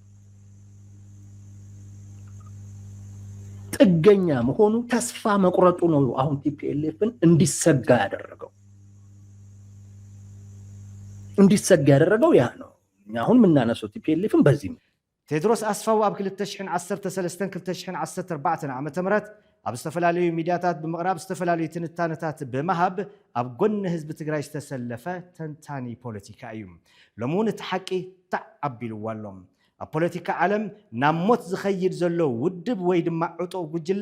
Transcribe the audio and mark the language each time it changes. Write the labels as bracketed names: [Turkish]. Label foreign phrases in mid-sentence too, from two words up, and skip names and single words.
[Amharic] ጥገኛ መሆኑ ተስፋ መቁረጡ ነው አሁን ቲፒኤልኤፍን እንዲሰጋ ያደረገው ያ ነው አሁን ምናነሰው ቲፒኤልኤፍን በዚህ [Tigrinya] ቴድሮስ አስፋው ኣብ 2013-2014 ዓመተ ምህረት ኣብ ዝተፈላለዩ ሚድያታት ብምቕራብ ዝተፈላለዩ ትንታነታት ብምሃብ ኣብ ጎኒ ህዝቢ ትግራይ ዝተሰለፈ ተንታኒ ፖለቲካ እዩ ሎሙን እቲ ሓቂ ተዓቢልዎ ኣሎ ኣብ ፖለቲካ ዓለም ናብ ሞት ዝኸይድ ዘሎ ውድብ ወይ ድማ ዕጡቕ ጉጅለ